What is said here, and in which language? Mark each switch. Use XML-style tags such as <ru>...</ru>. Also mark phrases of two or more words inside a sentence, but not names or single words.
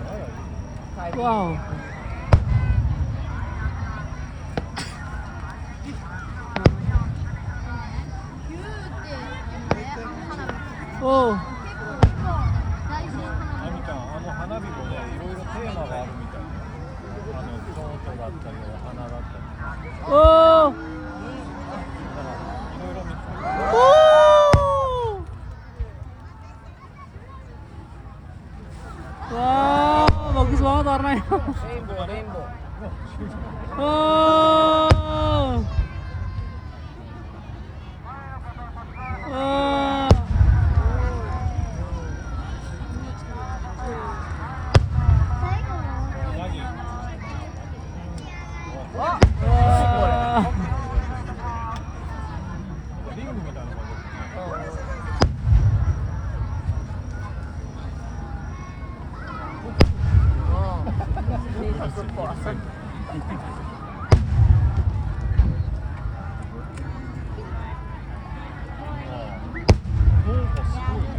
<ja>Wow. Oh. あみちゃん、あの花火もね、いろいろテーマがあるみたいで、京都だったり、お花だったり。 Oh. だからいろいろ見てた。</ja> <id>Wow, bagus banget warnanya.</id> <en>Rainbow, rainbow. Oh. Oh. Wah, Wah.</en> <ja>リングみたいな感じですね。新作っぽい。なんかすごいね。</ja>